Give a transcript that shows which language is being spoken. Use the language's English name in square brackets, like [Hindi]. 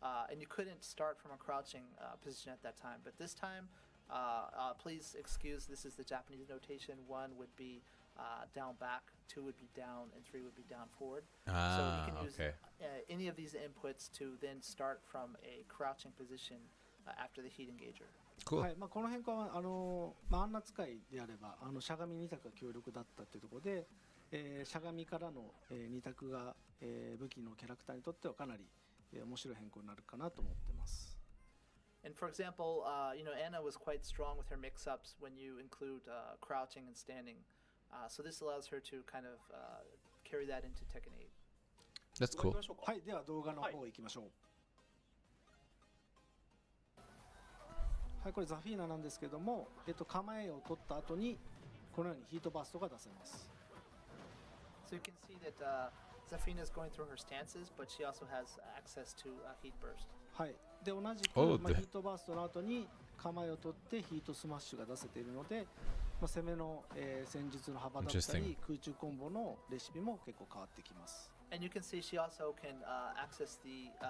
[English] And you couldn't start from a crouching position at that time. But this time, please excuse, this is the Japanese notation. 1 would be down back, 2 would be down, and 3 would be down forward. So you Ah, can use okay. any of these inputs to then start from a crouching position after the heat engager. Cool. [Japanese] はい、この変化はアンナ使いであればしゃがみ2択が強力だったっていうところで、しゃがみからの、2択が、武器のキャラクターにとってはかなり、面白い変更になるかなと思ってます。 [English] And for example, Anna was quite strong with her mix-ups when you include crouching and standing. So this allows her to kind of carry that into Tekken 8. That's cool. [Japanese] はい、では動画の方行きましょう。はい、これザフィーナなんですけども、構えを取った後にこのようにヒートバーストが出せます。 [English] So you can see that Zafina is going through her stances, but she also has access to heat burst. [Japanese] はい。で同じく、 Oh, ヒートバーストの後に構えを取ってヒートスマッシュが出せているので、攻めの、戦術の幅だったり空中コンボのレシピも結構変わってきます。 [English] And you can see she also can access the.